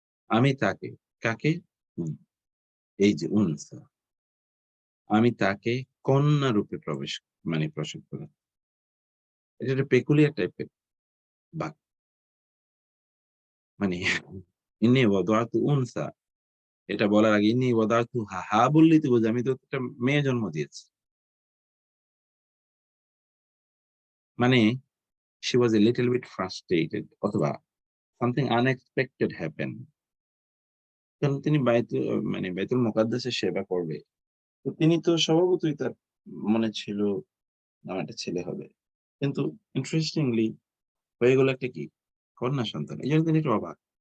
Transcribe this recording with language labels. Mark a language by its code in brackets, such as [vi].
[bn] আমি তাকে, কাকে? এই যে উনসা, আমি তাকে কন্যা রূপে প্রসব করে। এটা একটা পেকুলিয়ার টাইপের বাক্য, মানে [ar] ইন্নী ওয়াদাআতু উনসা, [bn] এটা বলার আগে ইন্নী ওয়াদাআতু হা, হা বললেই তো বোঝে আমি তো একটা মেয়ে জন্ম দিয়েছি। মানে [en] she was a little bit frustrated, [bn] অথবা [en] something unexpected happened. [bn] কারণ তিনি বাইতুল মুকাদ্দাসের সেবা করবে, তো তিনি তো স্বভাবতই তার মনে ছিল আমার একটা ছেলে হবে, কিন্তু ইন্টারেস্টিংলি হয়ে গেল একটা কি? কন্যা সন্তান। এই জন্য তিনি একটু অবাক।